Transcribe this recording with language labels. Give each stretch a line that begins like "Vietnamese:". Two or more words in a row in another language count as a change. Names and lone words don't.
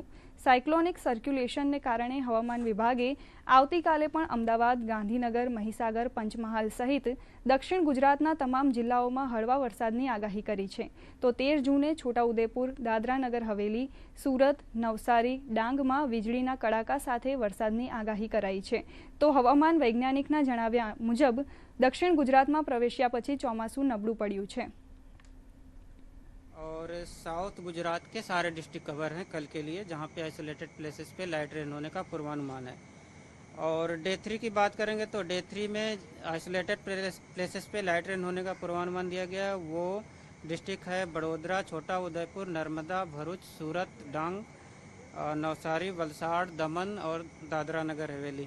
Gujarati: સાયક્લોનિક સર્ક્યુલેશનને કારણે હવામાન વિભાગે આવતીકાલે પણ અમદાવાદ, ગાંધીનગર, મહીસાગર, પંચમહાલ સહિત દક્ષિણ ગુજરાતના તમામ જિલ્લાઓમાં હળવા વરસાદની આગાહી કરી છે. તો 13 જૂને છોટાઉદેપુર, દાદરા નગર હવેલી, સુરત, નવસારી, ડાંગમાં વીજળીના કડાકા સાથે વરસાદની આગાહી કરાઈ છે. તો હવામાન વૈજ્ઞાનિકના જણાવ્યા મુજબ દક્ષિણ ગુજરાત માં પ્રવેશ્યા પછી ચોમાસું નબળું पड्યું છે.
Hindi: और साउथ गुजरात के सारे डिस्ट्रिक्ट कवर हैं कल के लिए, जहां पे आइसोलेटेड प्लेसेस पे लाइट रेन होने का पूर्वानुमान है. और डे 3 की बात करेंगे तो डे 3 में आइसोलेटेड प्लेसेस पे लाइट रेन होने का पूर्वानुमान दिया गया है. वो डिस्ट्रिक्ट है बड़ोदरा, छोटा उदयपुर, नर्मदा, भरूच, सूरत, डांग, नवसारी, वलसाड़, दमन और दादरा नगर हवेली.